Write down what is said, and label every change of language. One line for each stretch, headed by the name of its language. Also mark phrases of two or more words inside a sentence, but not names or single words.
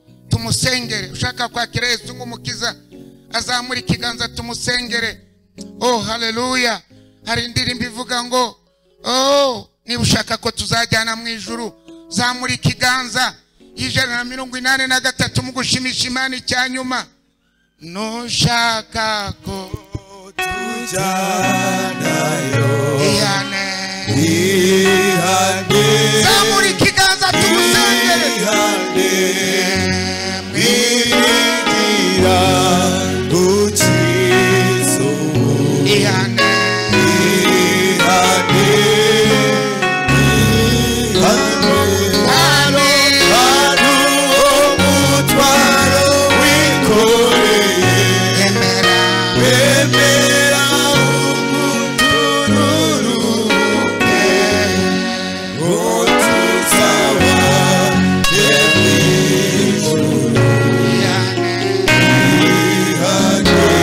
Kinyarwanda: Tumusengere, ushaka kwakira Yesu nk'umukiza, azamure ikiganza tumusengere. Oh, haleluya. Hari indirimbo ivuga ngo, oh, niba ushaka ko tuzajyana mu ijuru, zamura ikiganza. Ijana na mirongo inani na gatatu mu gushimisha Imana icya nyuma. Nushaka ko tujyanayo, ihane. ihane. Zamura ikiganza tumusengere. Ihane. Ihane. Ihane. Ihane. Ihane. Ihane. Hari uwo mutwaro wikoreye. Emera. Emera umutururuke. Ngo tuzaba mu ijuru. Ihane. Ihane.